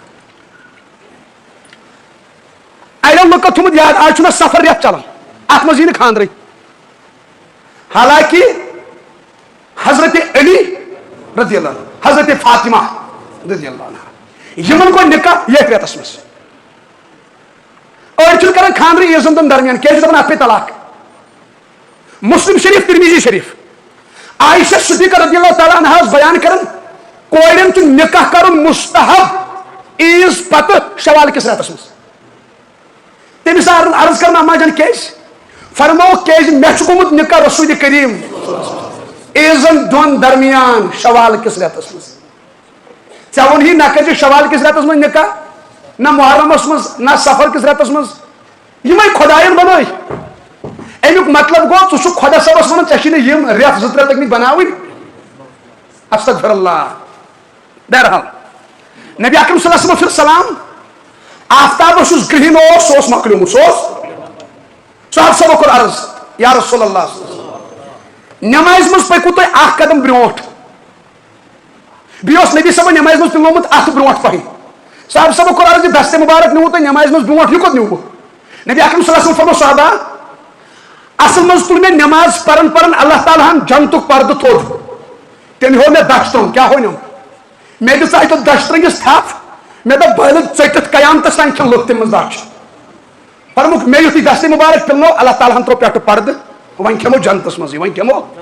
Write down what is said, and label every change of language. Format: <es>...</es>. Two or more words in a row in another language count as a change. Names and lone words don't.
<ks>اَڑٮ۪و لُکو تھوٚمُت یاد آز چھُ مےٚ سفر رٮ۪تھ چلان اتھ منٛز یی نہٕ خانٛدرٕے حالانکہِ حضرت علی</ks> <ar>رضی اللہ عنہ</ar> <ks>حضرت فاطمہ</ks> <ar>رضی اللہ عنہ</ar> <ks>یِمن گوٚو نکاح یتھ رٮ۪تس منٛز أڑۍ چھِنہٕ کران خانٛدرٕ عیٖزن دۄن درمیان کیازِ دپان اتھ پے طلاق مسلم شریٖف ترمیزی شریٖف عائشہ صدیقہ</ks> <ar>رضی اللہ تعالیٰ عنہا</ar> <ks>ٲس بیان کران کورٮ۪ن چھُ نکاح کرُن مستحب عیٖز پتہٕ شوال کِس رٮ۪تس منٛز تٔمِس عرض کران اما جان کیازِ فرمووُکھ کیازِ مےٚ چھُ گوٚمُت نکاح رسول کریم عیٖزن دۄن درمیان شوال کِس رٮ۪تس منٛز ژےٚ ووٚنہی نہ کٔرزِ شوال کِس رٮ۪تس منٛز نکاح نہ محرمس منٛز نہ سفر کِس رٮ۪تس منٛز یِمے خۄدایَن بنٲے امیُک مطلب گوٚو ژٕ چھُکھ خۄدا صٲبس ونان ژےٚ چھِ نہٕ یِم رٮ۪تھ 2-3 لٔگمٕتۍ بناوٕنۍ استغفر اللہ بہرحال نبی اکرم</ks> <ar>صلی اللہ علیہ وسلم</ar> <ks>پھر سلام آفتابس یُس گرہن اوس سُہ اوس مۄکلیومُت سُہ اوس صاحب صٲبو کوٚر عرض</ks> <ar>یا رسول اللہ</ar> <ks>نٮ۪مازِ منٛز پٔکِو تُہۍ اکھ قدم برونٛٹھ بیٚیہِ اوس نبی صٲبن نٮ۪مازِ منٛز پِلومُت اتھٕ برونٛٹھ پہن صاحب صٲبو کوٚر عرض یہِ دستہِ مُبارک نیوٗوُ تۄہہِ نٮ۪مازِ منٛز برونٛٹھ یہِ کوٚت نیوٗوُ نبی اکرم</ks> <ar>صلی اللہ علیہ وسلم</ar> <ks>فرمو صحابہ اصل منٛز تُل مےٚ نٮ۪ماز پران پران اللہ تعالیٰ ہن جنتُک پردٕ تھوٚد تٔمۍ ہوو مےٚ دچھ ترٛووُن کیٛاہ ہونیُم مےٚ دِژ اتہِ دچھ ترٛٲوِس تھپھ مےٚ دوٚپ بہٕ لٔگۍ ژٔٹِتھ قیامتس تانۍ کھٮ۪ن لُکھ تمہِ منٛز دچھ فرموکھ مےٚ یُتھُے دستہِ مُبارک پِلنو اللہ تعالیٰ ہن ترٛوو پٮ۪ٹھٕ پردٕ وۄنۍ کھٮ۪مو جنتس منٛزٕے وۄنۍ کھٮ۪مو</ks>